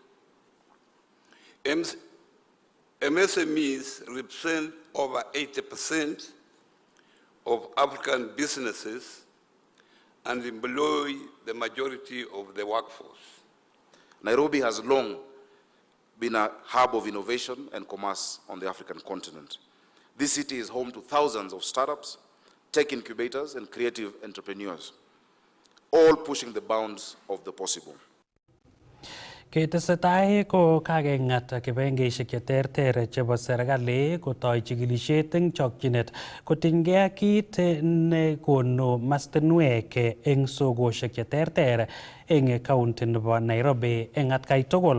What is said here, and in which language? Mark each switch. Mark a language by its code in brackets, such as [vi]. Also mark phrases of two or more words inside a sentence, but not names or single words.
[en] MSMEs represent over 80% of African businesses and employ the majority of the workforce. Nairobi has long been a hub of innovation and commerce on the African continent. This city is home to thousands of startups, tech incubators, and creative entrepreneurs, all pushing the bounds of the possible. [kln] Ketesetai ko kakeng'at kibagengeisiek cheterter chebo serikali kotoi chikilisiet eng chokchinet kotinygei ak kit nekonu mastinwek eng sokosiek cheterter eng county nebo Nairobi eng atkai tugul.